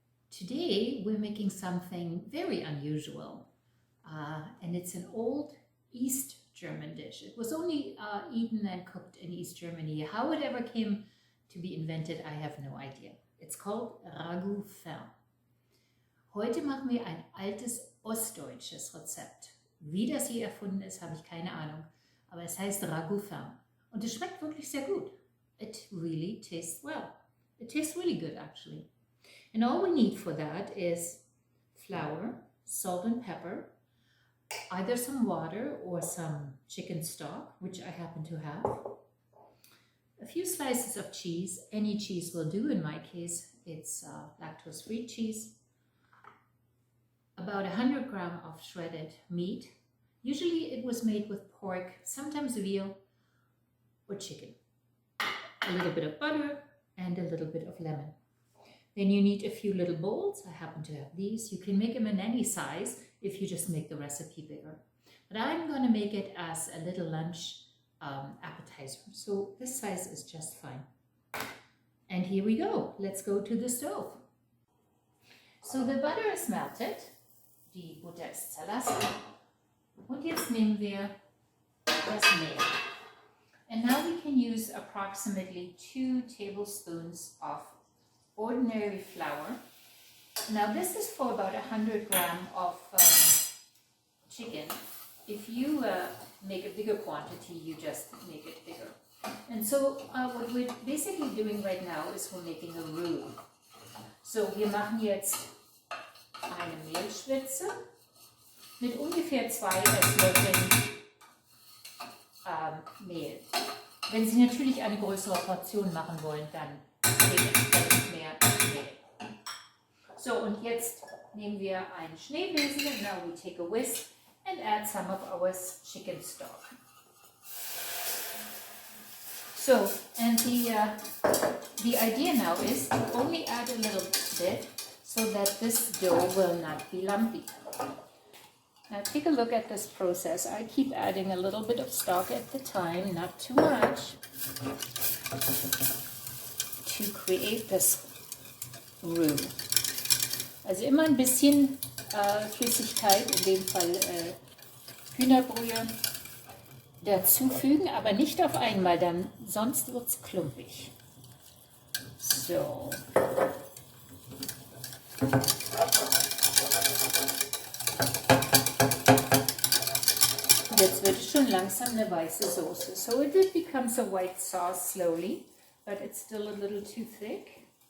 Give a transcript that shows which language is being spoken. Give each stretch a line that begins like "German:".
English: Today we're making something very unusual, and it's an old East German dish. It was only eaten and cooked in East Germany. How it ever came to be invented, I have no idea. It's called Ragout.
German: Heute machen wir ein altes ostdeutsches Rezept. Wie das je erfunden ist, habe ich keine Ahnung. Aber es heißt Ragout. Und es schmeckt wirklich sehr gut.
English: It really tastes well. It tastes really good, actually. And all we need for that is flour, salt and pepper, either some water or some chicken stock, which I happen to have, a few slices of cheese. Any cheese will do. In my case, it's lactose-free cheese, about 100 grams of shredded meat. Usually it was made with pork, sometimes veal or chicken. A little bit of butter and a little bit of lemon. Then you need a few little bowls. I happen to have these. You can make them in any size if you just make the recipe bigger. But I'm going to make it as a little lunch appetizer. So this size is just fine. And here we go. Let's go to the stove. So the butter is melted.
German: Die Butter ist zerlassen. Und jetzt nehmen wir das Mehl.
English: And now we can use approximately 2 tablespoons of ordinary flour. Now this is for about 100 grams of chicken. If you make a bigger quantity, you just make it bigger. And so what we're basically doing right now is we're making a roux.
German: So wir machen jetzt eine Mehlschwitze mit ungefähr 2 Esslöffeln Mehl. Wenn Sie natürlich eine größere Portion machen wollen, dann dementsprechend mehr Mehl. So, und jetzt nehmen wir einen Schneebesen,
English: and now we take a whisk and add some of our chicken stock. So, and the idea now is to only add a little bit so that this dough will not be lumpy. Now take a look at this process. I keep adding a little bit of stock at the time, not too much, to create this roux.
German: Also immer ein bisschen Flüssigkeit, in dem Fall Hühnerbrühe, dazufügen, aber nicht auf einmal, dann sonst wird es klumpig. So. Jetzt wird es schon langsam eine weiße Soße.
English: So it becomes a white sauce slowly, but it's still a little too thick.